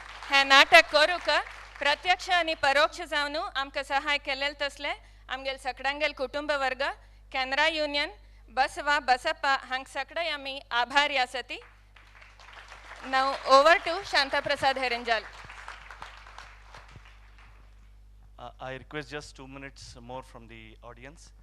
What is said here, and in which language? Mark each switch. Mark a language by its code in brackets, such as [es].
[kok] हे नाटक करूक प्रत्यक्ष आणि परोक्ष जावन आमकां सहाय केलेले तसले आमगेल सगळ्यांगेल कुटुंब वर्ग, कॅनरा युनियन, बसवा बसप्पा हांग सगळे आमी आभारी आसती. [en] Now over to Shantaprasad Herenjal. I request just 2 minutes more from the audience.